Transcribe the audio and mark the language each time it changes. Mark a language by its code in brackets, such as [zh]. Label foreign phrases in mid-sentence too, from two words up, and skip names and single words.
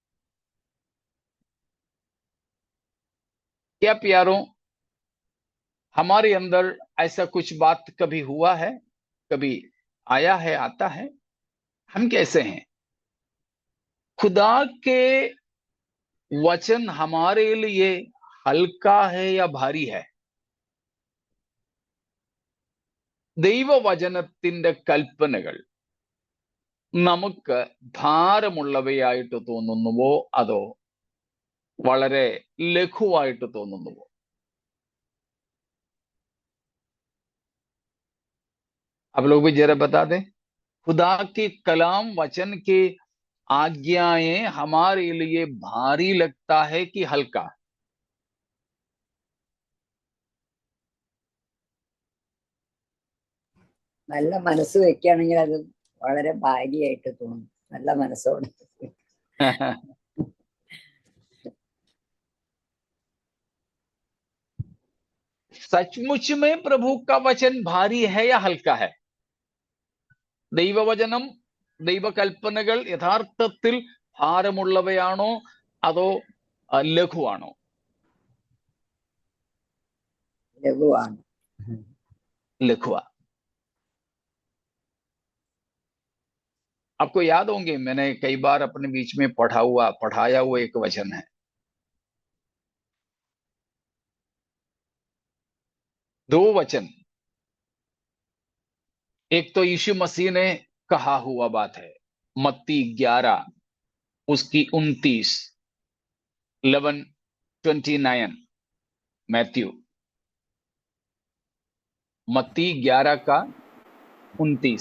[hi] क्या प्यारों, हमारे अंदर ऐसा कुछ बात कभी हुआ है, कभी आया है, आता है? हम कैसे हैं? खुदा के वचन हमारे लिए हल्का है या भारी है? [ml] ദൈവവചനത്തിന്റെ കൽപ്പനകൾ നമുക്ക് ഭാരമുള്ളവയായിട്ട് തോന്നുന്നുവോ അതോ വളരെ ലഘുവായിട്ട് തോന്നുന്നുവോ? [hi] आप लोग भी जरा बता दें। खुदा के कलाम वचन के आज्ञाएं हमारे लिए भारी लगता है कि हल्का? [ml] നല്ല മനസ്സ് വെക്കുകയാണെങ്കിൽ അത് വളരെ ഭാരിയായിട്ട് തോന്നും, നല്ല മനസ്സോടെ. [hi] सचमुच में प्रभु का वचन भारी है या हल्का है? [ml] ദൈവവചനം, ദൈവകൽപ്പനകൾ യഥാർത്ഥത്തിൽ ഭാരമുള്ളവയാണോ അതോ ലഘുവാണോ? ലഘുവാണ്. लघुआ। [hi] आपको याद होंगे, मैंने कई बार अपने बीच में पढ़ाया हुआ एक वचन है। दो वचन, एक तो यीशु मसीह ने कहा हुआ बात है, मत्ती 11 उसकी 29, 11:29, मैथ्यू मत्ती 11 का 29।